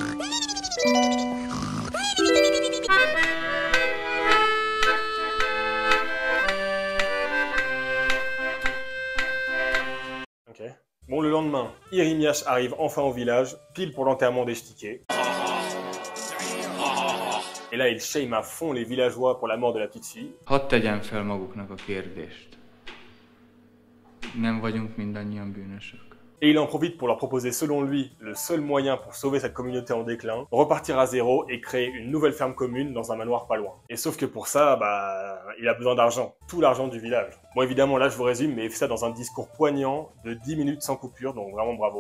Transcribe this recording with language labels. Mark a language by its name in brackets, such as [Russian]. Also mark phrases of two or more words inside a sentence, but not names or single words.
[French] Ok. Bon, le lendemain, Irimiash arrive enfin au village, pile pour l'enterrement d'Echtiki. Et là, il shame à fond les villageois pour la mort de la petite fille. [Hungarian] Hadd tegyem fel maguknak a kérdést. Nem vagyunk mindannyian bűnösök. [French] Et il en profite pour leur proposer, selon lui, le seul moyen pour sauver cette communauté en déclin, repartir à zéro et créer une nouvelle ferme commune dans un manoir pas loin. Et sauf que pour ça, il a besoin d'argent. Tout l'argent du village. Bon, évidemment, là, je vous résume, mais il fait ça dans un discours poignant de 10 minutes sans coupure, donc vraiment bravo.